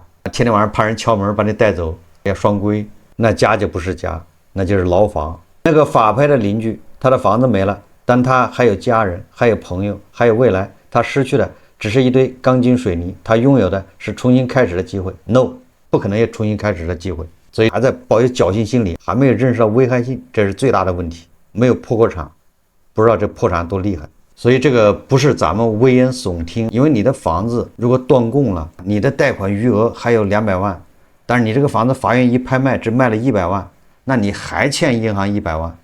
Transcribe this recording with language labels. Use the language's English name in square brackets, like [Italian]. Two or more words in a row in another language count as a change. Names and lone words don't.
[Chinese] 天天晚上怕人敲門把你帶走，要双規，那家就不是家，那就是牢房。那個法拍的鄰居，他的房子沒了，但他還有家人，還有朋友，還有未来。他失去的只是一堆鋼筋水泥，他擁有的是重新開始的機會。No，不可能有重新開始的機会，所以還在抱有僥幸心理，還沒有認識到危害性，這是最大的問題。沒有破过產，不知道這破產多厲害。所以這個不是咱們危言聳聽，因為你的房子如果斷供了，你的貸款餘額還有200萬，但是你這個房子法院一拍賣只賣了100萬，那你還欠銀行100萬。